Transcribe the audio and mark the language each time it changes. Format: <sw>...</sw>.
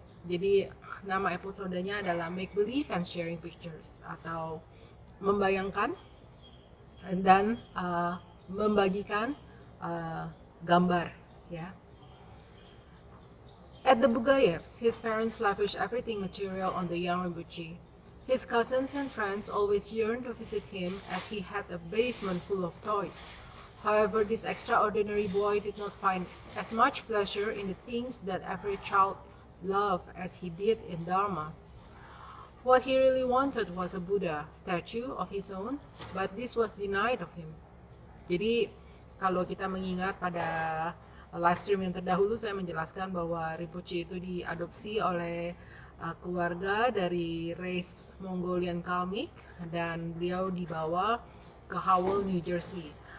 <id>Jadi nama episodenya adalah Make Believe and Sharing Pictures, atau membayangkan dan membagikan gambar, ya.</id> <en>At the Bugayevs, his parents lavished everything material on the young Rinpoche. His cousins and friends always yearned to visit him as he had a basement full of toys. However, this extraordinary boy did not find as much pleasure in the things that every child loved as he did in Dharma. What he really wanted was a Buddha statue of his own, but this was denied of him.</en> <id>Jadi kalau kita mengingat pada live stream yang terdahulu, saya menjelaskan bahwa Rinpoche itu diadopsi oleh keluarga dari race Mongolian Kalmyk, dan beliau dibawa ke Howell, New Jersey.</id>